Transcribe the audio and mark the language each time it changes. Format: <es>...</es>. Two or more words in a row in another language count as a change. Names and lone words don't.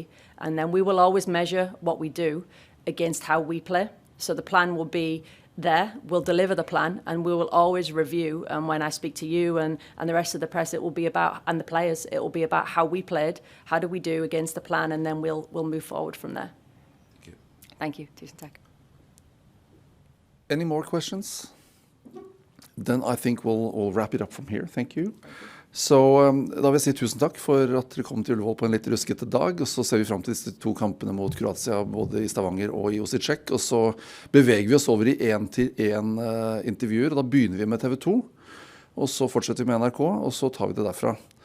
<en>And then we will always measure what we do against how we play. So the plan will be there, we'll deliver the plan, and we will always review. And when I speak to you and the rest of the press, it will be about, and the players, it will be about how we played, how do we do against the plan, and then we'll move forward from there. Thank you. Thank you.</en> <no>Tusen takk.</no> <en>Any more questions? Then I think we'll wrap it up from here. Thank you.</en> <no>Så da vil jeg si tusen takk for at dere kom til Ullevål på en litt ruskete dag, og så ser vi frem til disse 2 kampene mot Kroatia, både i Stavanger og i Osijek, og så beveger vi oss over i 1-til-1 intervjuer, og da begynner vi med TV 2, og så fortsetter vi med NRK, og så tar vi det derfra.</no>